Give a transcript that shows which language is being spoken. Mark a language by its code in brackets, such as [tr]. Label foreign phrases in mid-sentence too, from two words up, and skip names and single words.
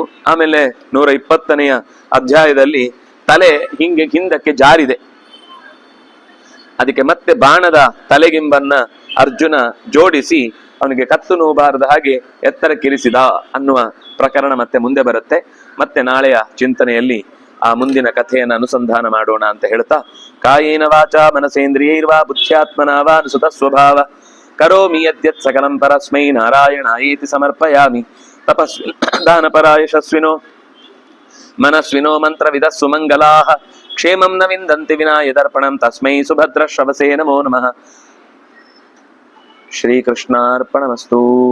[kn] ಆಮೇಲೆ 120ನೆಯ ಅಧ್ಯಾಯದಲ್ಲಿ ತಲೆ ಹಿಂದಕ್ಕೆ ಜಾರಿದೆ, ಅದಕ್ಕೆ ಮತ್ತೆ ಬಾಣದ ತಲೆಗಿಂಬನ್ನ ಅರ್ಜುನ ಜೋಡಿಸಿ ಅವನಿಗೆ ಕತ್ತು ನೋಬಾರದ ಹಾಗೆ ಎತ್ತರಕ್ಕಿರಿಸಿದ ಅನ್ನುವ ಪ್ರಕರಣ ಮತ್ತೆ ಮುಂದೆ ಬರುತ್ತೆ. ಮತ್ತೆ ನಾಳೆಯ ಚಿಂತನೆಯಲ್ಲಿ ಆ ಮುಂದಿನ ಕಥೆಯನ್ನು ಅನುಸಂಧಾನ ಮಾಡೋಣ ಅಂತ ಹೇಳ್ತಾ, [sa] ಕಾಯೇನ ವಾಚ ಮನಸೇಂದ್ರಿಯೈರ್ವಾ ಬುದ್ಧ್ಯಾತ್ಮನಾವಾ ಅನುಸುತ ಸ್ವಭಾವ ಕರೋಮಿ ಯದ್ಯತ್ ಸಕಲಂ ಪರಸ್ಮೈ ನಾರಾಯಣಾಯೇತಿ ಸಮರ್ಪಯಾಮಿ. ತಪಸ್ವಿ ದಾನಪರ ಯಶಸ್ವಿನೋ ಮನಸ್ವಿನೋ ಮಂತ್ರವಿದ ಸುಮಂಗಲಾಃ ಕ್ಷೇಮಂ ನ ವಿಂದಂತಿ ವಿನಾ ಯದರ್ಪಣಂ ತಸ್ಮೈ ಸುಭದ್ರ ಶ್ರವಸೇ ನಮೋ ನಮಃ. ಶ್ರೀಕೃಷ್ಣಾರ್ಪಣಮಸ್ತು.